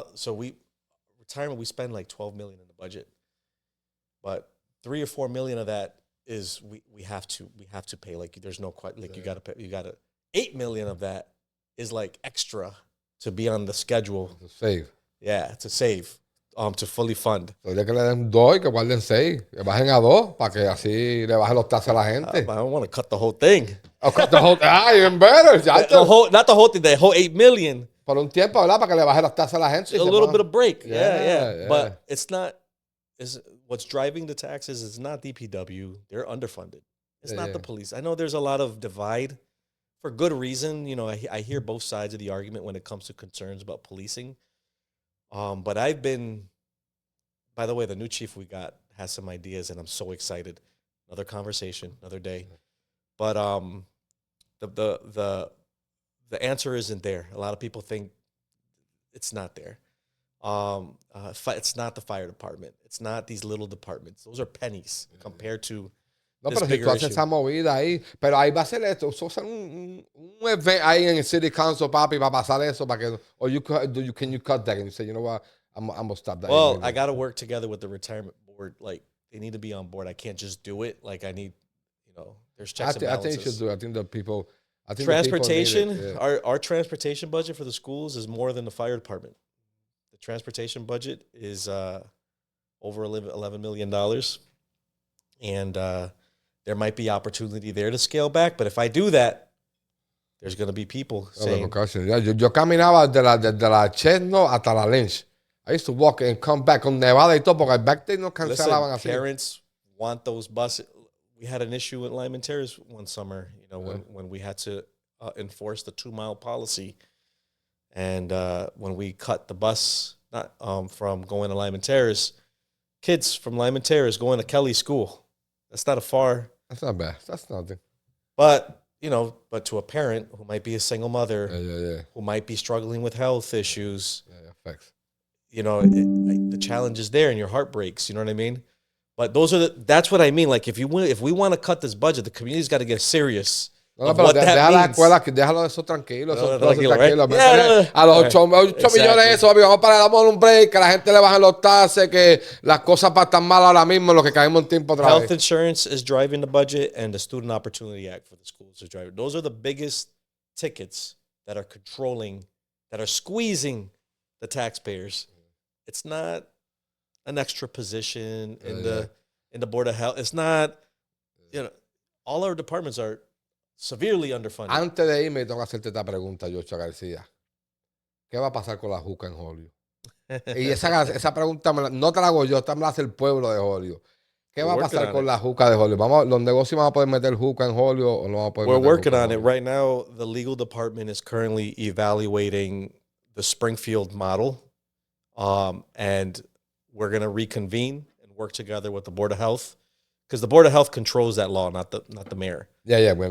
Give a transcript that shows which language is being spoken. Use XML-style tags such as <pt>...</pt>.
<en>So retirement, we spend like $12 million in the budget, but 3 or 4 million of that is we have to pay. Like, there's no quite, like, you got to pay. You got to 8 million of that is like extra to be on the schedule. to save. Yeah, to save, to fully fund.</en> <es>So ya que le den 2 y que guarden 6, que bajen a 2 para que así le bajen los taxes a la gente.</es> <en>I don't want to cut the whole thing. Cut the whole, even better. Not the whole thing, the whole 8 million.</en> <es>Por un tiempo, ¿verdad? Para que le bajen las tasas a la gente.</es> <en>A little bit of break. Yeah, yeah. But it's not, what's driving the taxes is not DPW. They're underfunded. It's not the police. I know there's a lot of divide for good reason. I hear both sides of the argument when it comes to concerns about policing. But I've been, by the way, the new chief we got has some ideas, and I'm so excited. Another conversation, another day. But the answer isn't there. A lot of people think it's not there. It's not the fire department. It's not these little departments. Those are pennies compared to No, this</en> <es>pero si</es> <en>bigger</en> <es>tú haces</es> <en>issue.</en> <es>esa movida ahí, pero ahí va a ser esto, eso va a ser un event ahí en el City Council, papi, para pasar eso, para que,</es> <en>or can you cut that? And you say, you know what, I'm gonna stop that. Well, I got to work together with the retirement board. Like, they need to be on board. I can't just do it. Like, I need, there's checks and I balances. think you should do it. I think the people Transportation, need it, yeah. our transportation budget for the schools is more than the fire department. The transportation budget is over $11 million. And there might be opportunity there to scale back. But if I do that, there's going to be people saying...</en> <es>Yo caminaba desde la Chestnut hasta la Lynch.</es> <en>I used to walk and come back</en> <es>con nevada y todo, porque</es> <en>back then</en> <es>no cancelaban así.</es> <en>Parents want those buses. We had an issue at Lyman Terrace one summer, when we had to enforce the 2-mile policy. And when we cut the bus from going to Lyman Terrace, kids from Lyman Terrace going to Kelly School. That's not That's not bad. That's nothing. But, but to a parent who might be a single mother, Yeah. who might be struggling with health issues, Facts. The challenge is there and your heart breaks, you know what I mean? But that's what I mean. Like, if we want to cut this budget, the community's got to get serious.</en> <es>No, pero deja la escuela, déjalo eso tranquilo. Tranquilo.</es> <en>Right?</en> <es>A los 8 millones de eso, vamos a darle un break, que la gente le bajen los taxes, que las cosas para estar mal ahora mismo, lo que caemos en tiempo otra vez.</es> <en>Health insurance is driving the budget, and the Student Opportunity Act for the schools is driving. Those are the biggest tickets that are squeezing the taxpayers. It's not an extra position in the Board of Health. It's not, all our departments are severely underfunded.</en> <es>Antes de irme, tengo que hacerte esta pregunta, Yocho García. ¿Qué va a pasar con la juca en Hollywood? Y esa pregunta no te la hago yo, esta me la hace el pueblo de Hollywood. ¿Qué va a pasar con la juca de Hollywood? ¿Los negocios van a poder meter juca en Hollywood o no van a poder</es> <en>We're</en> <es>meter</es> <en>working</en> <es>juca</es> <en>on</en> <es>en</es> <en>it. Right now, the legal department is currently evaluating the Springfield model. And we're going to reconvene and work together with the Board of Health, because the Board of Health controls that law, not the mayor. Yeah.</en>